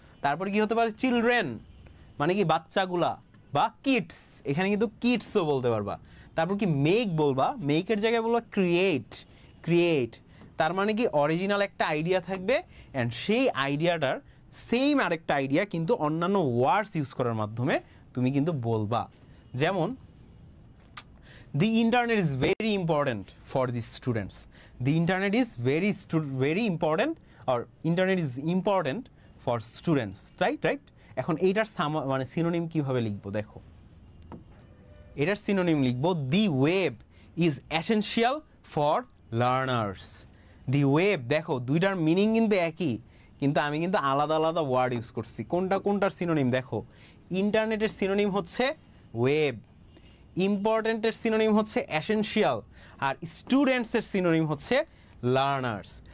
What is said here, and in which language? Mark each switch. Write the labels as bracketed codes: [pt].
[bn] তারপরে কি হতে পারে, চিলড্রেন মানে কি বাচ্চাগুলা, বা কিডস, এখানে কিন্তু কিডসও বলতে পারবা। তারপর কি মেক বলবা, মেকের জায়গায় বলবা ক্রিয়েট, ক্রিয়েট। তার মানে কি অরিজিনাল একটা আইডিয়া থাকবে, অ্যান্ড সেই আইডিয়াটার সেম আরেকটা আইডিয়া কিন্তু অন্যান্য ওয়ার্ডস ইউজ করার মাধ্যমে তুমি কিন্তু বলবা। [en] যেমন the internet is very important for the students, the internet is very important, or internet is important for students, right? [bn] এখন এইটার মানে সিনোনিম কিভাবে লিখবো দেখো, এটার সিনোনিম লিখবো [en] the web is essential for learners, the web। [bn] দেখো দুইটার মিনিং কিন্তু একই, কিন্তু আমি কিন্তু আলাদা আলাদা ওয়ার্ড ইউজ করছি। কোনটার সিনোনিম দেখো, ইন্টারনেটের সিনোনিম হচ্ছে ওয়েব, ইম্পর্টেন্টের সিনোনিম হচ্ছে এসেনশিয়াল, আর স্টুডেন্টসের সিনোনিম হচ্ছে লার্নার্স।